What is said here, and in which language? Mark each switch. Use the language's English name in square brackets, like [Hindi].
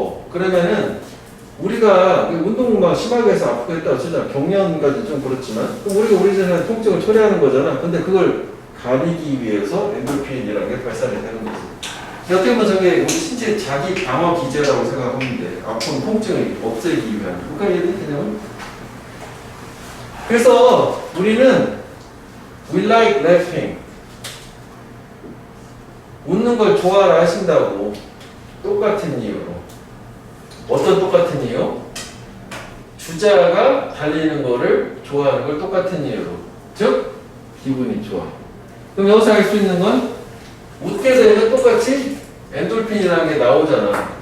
[Korean] 그러면은 우리가 운동 막 심하게 해서 아프고 했다고 치자. 경련까지 좀 그렇지만 그럼 우리가 우리 자신의 통증을 초래하는 거잖아. 근데 그걸 가리기 위해서 엔돌핀이라는 게 발산이 되는 거지. 어떻게 보면 저게 우리 신체 자기 방어 기제라고 생각하면 돼. 아픈 통증을 없애기 위한. 그러니까 얘들 그냥. 그래서 우리는 [English] we like laughing. [Korean] 웃는 걸 좋아라 하신다고. 똑같은 이유로. 어떤 똑같은 이유? 주자가 달리는 거를 좋아하는 걸 똑같은 이유로. 즉, 기분이 좋아. 그럼 여기서 알 수 있는 건 웃게 되면 똑같이 엔돌핀이라는 게 나오잖아.